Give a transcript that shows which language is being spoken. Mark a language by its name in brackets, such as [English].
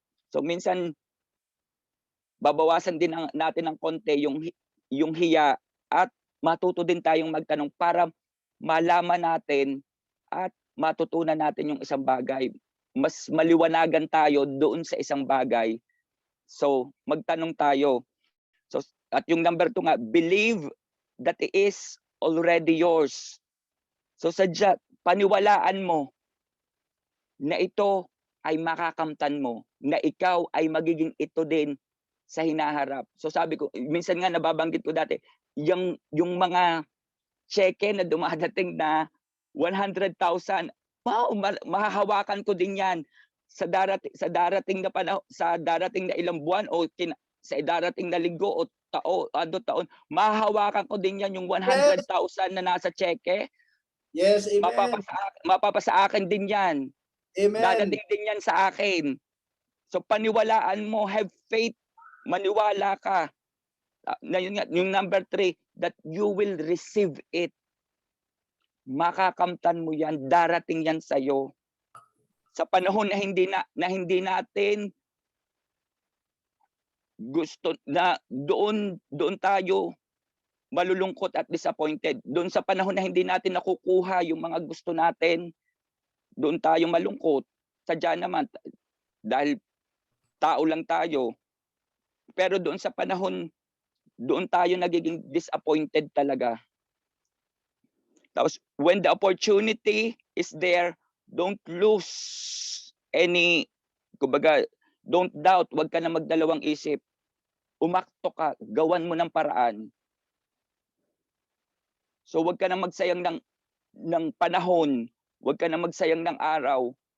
[Filipino] So minsan babawasan din natin ng konti yung hiya at matuto din tayong magtanong para malaman natin at matutunan natin yung isang bagay. Mas maliwanagan tayo doon sa isang bagay. So, magtanong tayo. So, at yung number 2 nga, [English] believe that it is already yours. [Filipino] So, sadya, paniwalaan mo na ito ay makakamtan mo, na ikaw ay magiging ito din sa hinaharap. So sabi ko, minsan nga nababanggit ko dati, yung mga cheque na dumadating na 100,000, wow, mahahawakan ko din yan sa darating na panahon, sa darating na ilang buwan o sa darating na linggo o taon, mahahawakan ko din yan yung 100,000 na nasa cheque. [English] Yes, amen. [Filipino] Mapapasa akin din yan. [English] Amen. [Filipino] Dadating din yan sa akin. So paniwalaan mo, [English] have faith, [Filipino] maniwala ka. Na yun nga, yung number 3, [English] that you will receive it. [Filipino] Makakamtan mo yan, darating yan sa iyo. Sa panahon na hindi natin gusto na doon tayo malulungkot at disappointed. Doon sa panahon na hindi natin nakukuha yung mga gusto natin, doon tayo malungkot. Sadya naman, dahil tao lang tayo. Pero doon sa panahon, doon tayo nagiging disappointed talaga. [English] Tapos, when the opportunity is there, don't lose any, [Filipino] kumbaga, [English] don't doubt, [Filipino] wag ka na magdalawang isip. Umakto ka, gawan mo ng paraan. So, wag ka na magsayang ng panahon, wag ka na magsayang ng araw.